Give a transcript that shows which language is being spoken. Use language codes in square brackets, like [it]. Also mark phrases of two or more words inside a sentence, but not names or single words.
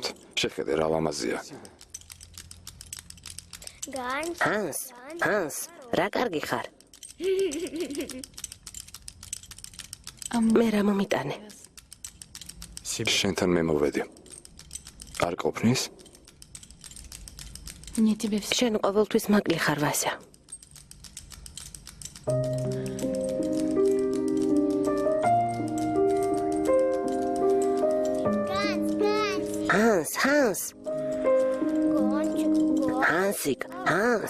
[ka] შეხედე რა ლამაზია. ჰანს, რა კარგი ხარ. მე რა მომიტანე? შენთან მე მოვედი. არ ყოფნის? [ru] Мне тебе все. [ka] შენ ყოველთვის მაკლი ხარ, ვასა. ჰანს. ჰანს.